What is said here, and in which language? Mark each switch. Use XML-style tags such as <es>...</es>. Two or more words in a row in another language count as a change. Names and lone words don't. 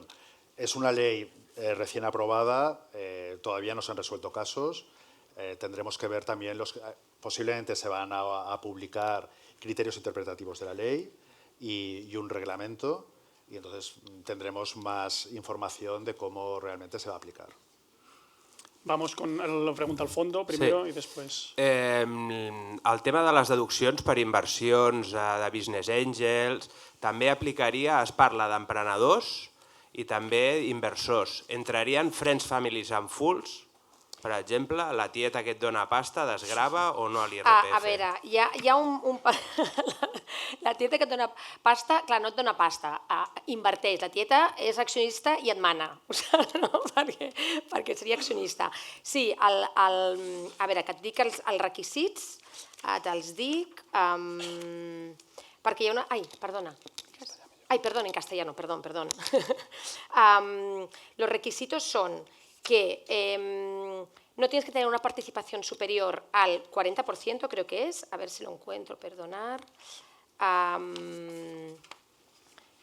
<es>Es una ley recién aprobada, todavía no se han resuelto casos, tendremos que ver también, posiblemente se van a publicar criterios interpretativos de la ley y un reglamento, y entonces tendremos más información de cómo realmente se va a aplicar. Vamos con la pregunta al fondo primero</es> <ca>i després... El tema de les deduccions per inversions de</ca> <en>business angels</en> <ca>també aplicaria, es parla d'emprenedors i també inversors.</ca> <en>Entrarien friends, families and fools?</en> <ca>Per exemple, la tieta que et dona pasta desgrava o no a l'IRPF? A veure, hi ha la tieta que et dona pasta, clar, no et dona pasta, inverteix. La tieta és accionista i et mana, no? perquè seria accionista. Sí, a veure, que et dic els requisits, te'ls dic, perquè hi ha una... Ai, perdona.</ca> <es>Ay, perdón, en castellano, perdón. Los requisitos son que no tienes que tener una participación superior al 40%, creo que es, a ver si lo encuentro, perdonar.</es>